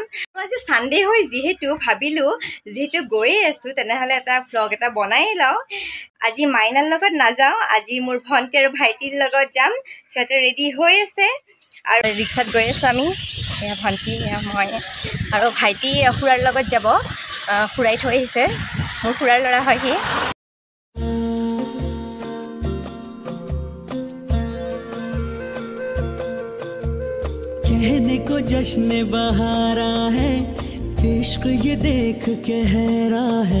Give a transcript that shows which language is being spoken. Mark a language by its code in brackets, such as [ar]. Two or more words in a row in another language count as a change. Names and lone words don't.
[as] আজি ছানডে হয় যিহেতু ভাবিলোঁ যিহেতু গৈয়ে আছোঁ তেনেহ'লে এটা ভ্লগ এটা বনাই লওঁ। আজি মাইনাৰ লগত নাযাওঁ, আজি মোৰ ভণ্টি আৰু ভাইটিৰ লগত যাম। সিহঁতে ৰেডি হৈ আছে আৰু ৰিক্সাত গৈ আছোঁ আমি। এয়া ভণ্টি এয়া মই আৰু ভাইটি খুৰাৰ লগত যাব। খুৰাই থৈ আহিছে, মোৰ খুৰাৰ ল'ৰা হয় সি। [hi] कहने को जश्न बहारा है, इश्क ये देख के हैरा है।